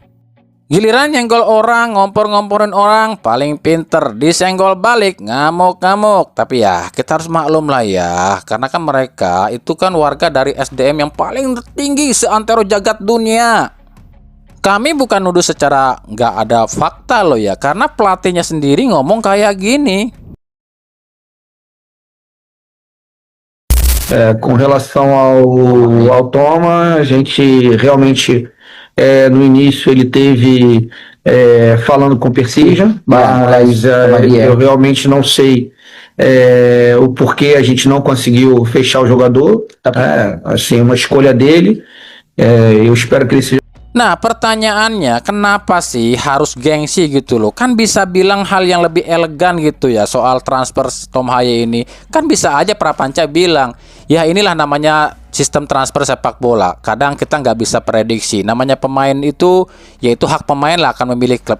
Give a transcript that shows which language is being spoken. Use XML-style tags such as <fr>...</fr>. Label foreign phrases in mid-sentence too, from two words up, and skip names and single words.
<id>Giliran nyenggol orang, ngompor-ngomporin orang, paling pinter, disenggol balik, ngamuk-ngamuk. Tapi ya, kita harus maklum lah ya, karena kan mereka itu kan warga dari SDM yang paling tinggi seantero jagat dunia. Kami bukan nuduh secara nggak ada fakta loh ya, karena pelatihnya sendiri ngomong kayak gini.</id> <pt>Com relação ao Toma, a gente realmente no início ele teve falando com Persija, mas eu realmente não sei o porquê a gente não conseguiu fechar o jogador. Assim, uma escolha dele. Eu espero que ele seja.</pt> <id>Nah, pertanyaannya kenapa sih harus gengsi gitu loh? Kan bisa bilang hal yang lebih elegan gitu ya soal transfer Tom Haye ini. Kan bisa aja Prapanca bilang, ya inilah namanya sistem transfer sepak bola. Kadang kita nggak bisa prediksi. Namanya pemain itu, yaitu hak pemain lah akan memilih klub.</id>